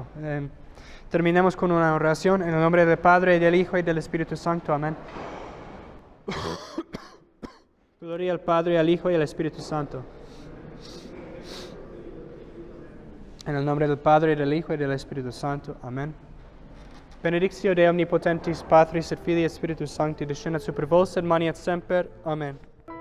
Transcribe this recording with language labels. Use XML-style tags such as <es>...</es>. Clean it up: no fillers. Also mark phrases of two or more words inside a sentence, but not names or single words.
<es>Terminemos con una oración en el nombre del Padre, del Hijo y del Espíritu Santo. Amén. Gloria al Padre, al Hijo y al Espíritu Santo. En el nombre del Padre, del Hijo y del Espíritu Santo. Amén.</es> <la>Benedictio de omnipotentis Patris et Filii et Spiritus Sancti descendat super vos et manet semper. Amén.</la>